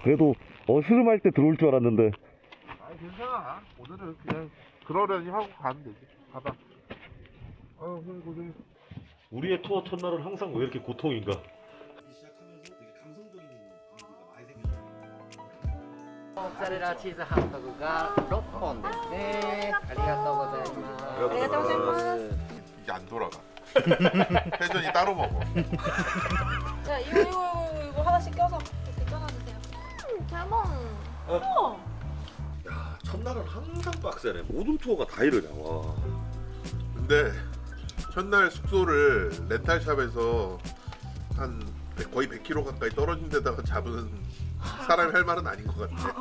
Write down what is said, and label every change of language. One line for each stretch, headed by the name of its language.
Korean: 그래도 어스름할 때 들어올 줄 알았는데. 아니 괜찮아. 오늘은 그냥 그러려니 하고 가면 되지. 가봐. 아유 형님 고생. 우리의 투어 첫날은 항상 왜 이렇게 고통인가? 시작하면서 되게 감성적인 분위기가 많이 생겼어요.
Japanese: モッツァレラチーズハンバーグが6本ですね。ありがとうございます。ありがとうございます。
Korean: 이게 안 돌아가. 회전이 따로 먹어. 자, 이거 하나씩 껴서 이렇게 쪄놔주세요. 대박. 야 첫날은 항상 빡세네. 모든 투어가 다 이러냐. 와. 근데 첫날 숙소를 렌탈샵에서 거의 100km 가까이 떨어진 데다가 잡은 사람이 할 말은 아닌 것 같아.